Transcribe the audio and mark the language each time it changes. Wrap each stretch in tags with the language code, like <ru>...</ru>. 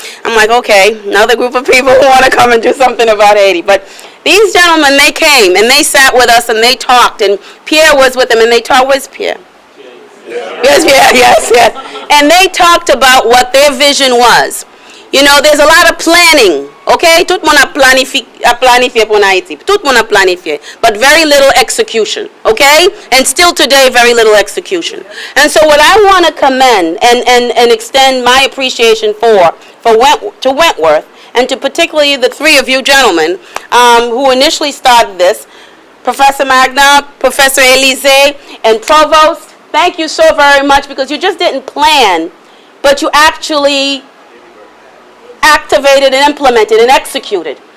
<en>I'm like, okay, another group of people who want to come and do something about Haiti. But these gentlemen, they came, and they sat with us, and they talked, and Pierre was with them, and they talked. Where's Pierre? Yes. And they talked about what their vision was. You know, there's a lot of planning, okay?</en> <fr>Tout le monde a planifié pour Haïti. Tout le monde a planifié,</fr> <en>but very little execution, okay? And still today, very little execution. And so what I want to commend and extend my appreciation to Wentworth, and to particularly the three of you gentlemen who initially started this, Professor Magna, Professor Elise, and Provost, thank you so very much, because you just didn't plan, but you actually activated and implemented and executed.</en>